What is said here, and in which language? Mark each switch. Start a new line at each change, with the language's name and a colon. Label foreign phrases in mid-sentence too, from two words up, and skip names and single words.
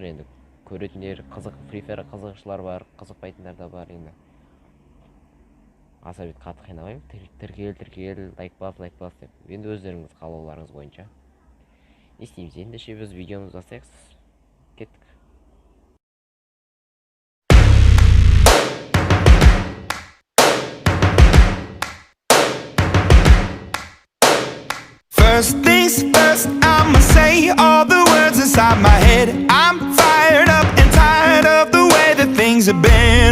Kazakh: Енді көретіндер, Free Fire қызығушылар бар, қызықпайтындар да бар. Енді аса бет қатты қинамаймын. Тіркел, лайк бас деп. Енді өздеріңіз қалауларыңыз бойынша не істейміз? Ендеше біз видеомызды бастайық. Кеттік.
English: First things first, I'ma say all the words inside my head. I'm fired up and tired of the way that things have been.